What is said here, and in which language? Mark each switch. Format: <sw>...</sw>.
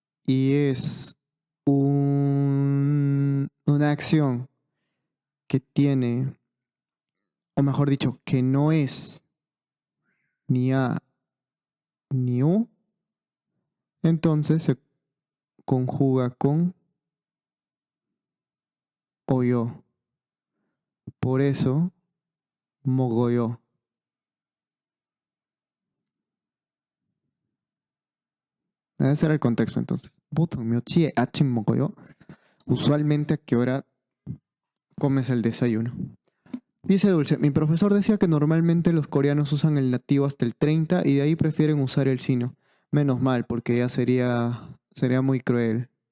<es>y es una acción que tiene, o mejor dicho, que no es ni A ni U, entonces se conjuga con oyo. Por eso, mogoyo. Ese era el contexto entonces.</es> <ko>보통묘치에 아침 먹어요.</ko> <es>Usualmente, ¿a qué hora comes el desayuno? Dice Dulce, mi profesor decía que normalmente los coreanos usan el nativo hasta el 30 y de ahí prefieren usar el sino. Menos mal, porque ya sería muy cruel.</es>